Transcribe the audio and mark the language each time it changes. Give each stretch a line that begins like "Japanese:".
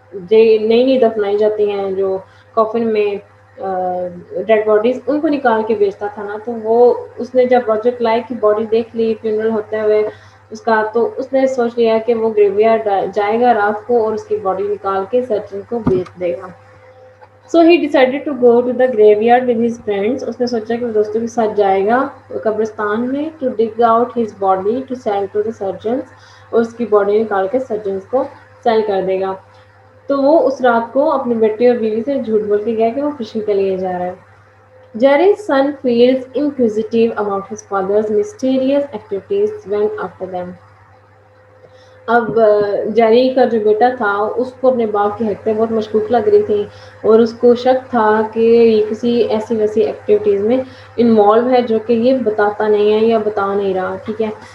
Urdu: نئی نئی دفنائی جاتی ہیں جو کافن میں ڈیڈ باڈیز، ان کو نکال کے بیچتا تھا نا. تو وہ اس نے جب راجر کلائے کی باڈی دیکھ لی فیونرل ہوتے ہوئے اس کا، تو اس نے سوچ لیا کہ وہ گریو یارڈ جائے گا رات کو اور اس کی باڈی نکال کے سرجن کو بیچ دے گا.
English: So he decided to go to the graveyard with his friends.
Urdu: اس نے سوچا کہ وہ دوستوں کے ساتھ جائے گا قبرستان میں
English: to dig out his body to sell to the surgeons،
Urdu: اور اس کی باڈی نکال کے سرجنز کو سیل کر دے گا. تو وہ اس رات کو اپنے بیٹے اور بیوی سے جھوٹ بول کے گیا کہ وہ فشنگ کے لیے جا رہا ہے.
English: Jerry's son feels inquisitive about his father's mysterious activities when after them.
Urdu: اب جیری کا جو بیٹا تھا اس کو اپنے باپ کی حرکتیں بہت مشکوک لگ رہی تھی اور اس کو شک تھا کہ یہ کسی ایسی ویسی ایکٹیویٹیز میں انوالو ہے جو کہ یہ بتاتا نہیں ہے یا بتا نہیں رہا. ٹھیک ہے.